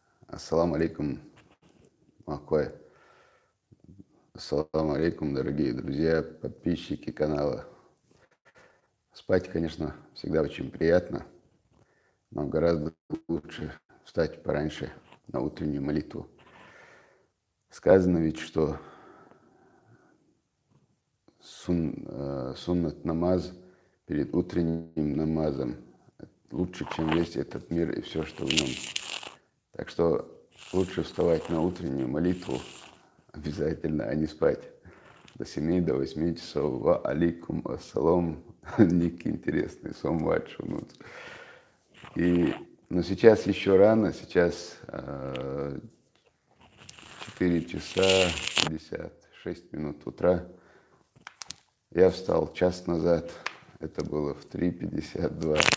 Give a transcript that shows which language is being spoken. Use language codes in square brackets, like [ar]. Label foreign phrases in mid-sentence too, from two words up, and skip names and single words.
[ar] السلام عليكم, Махкой. السلام عليكم, [ru] дорогие друзья, подписчики канала. Спать, конечно, всегда очень приятно, но гораздо лучше встать пораньше на утреннюю молитву. Сказано ведь, что суннат намаз перед утренним намазом лучше, чем весь этот мир и все, что в нем. Так что лучше вставать на утреннюю молитву обязательно, а не спать до 7, до 8 часов. [ar] وعليكم السلام. [ru] Ник интересный, сомват шунут. Но сейчас еще рано, сейчас 4 часа 56 минут утра. Я встал час назад, это было в 3:52.